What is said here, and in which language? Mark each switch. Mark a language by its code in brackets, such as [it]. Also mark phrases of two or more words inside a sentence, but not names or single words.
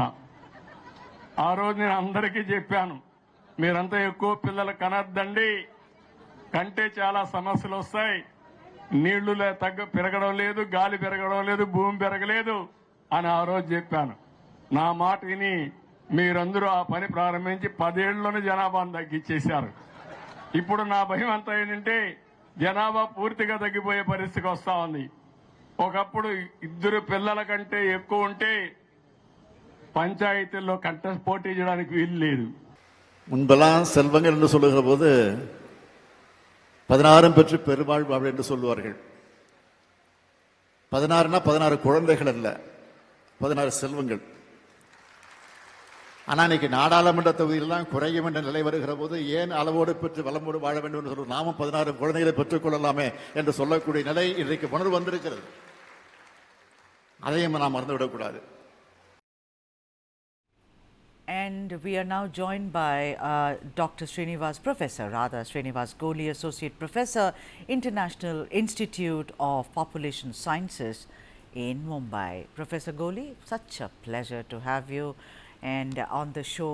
[te] ఆ రోజు నేను అందరికీ చెప్పాను, మీరంతా ఎక్కువ పిల్లలు కనద్దండి, కంటే చాలా సమస్యలు వస్తాయి, నీళ్లు పెరగడం లేదు, గాలి పెరగడం లేదు, భూమి పెరగలేదు అని ఆ రోజు చెప్పాను. నా మాట విని మీరందరూ ఆ పని ప్రారంభించి 10 ఏళ్లలోనే జనాభాను తగ్గించేశారు. ఇప్పుడు నా భయం అంతా ఏంటంటే జనాభా పూర్తిగా తగ్గిపోయే పరిస్థితికి వస్తా ఉంది. ఒకప్పుడు 2 పిల్లల కంటే ఎక్కువ ఉంటే పంచాయతీలో కంటెస్ట్ పోటీ చేయడానికి వీల్ లేదు. [ta] முன்பெல்லாம் செல்வங்கள் என்று சொல்லுகிற போது 16 பெற்று பெருவாழ் வாழ் என்று சொல்லுவார்கள். 16னா 16 குழந்தைகள் அல்ல, 16 செல்வங்கள். ஆனா இன்னைக்கு நாடாளுமன்ற தொகுதியெல்லாம் குறையும் என்ற நிலை வருகிற போது ஏன் அளவோடு பெற்று வளமோடு வாழ வேண்டும் என்று சொல்லும், நாமும் 16 குழந்தைகளை பெற்றுக் கொள்ளலாமே என்று சொல்லக்கூடிய நிலை இன்றைக்கு உணர்வு வந்திருக்கிறது. அதையும் நாம் மறந்துவிடக்கூடாது. [en] And we are now joined by Dr. Srinivas Goli, Associate Professor, International Institute of Population Sciences in Mumbai. Professor Goli, such a pleasure to have you and on the show.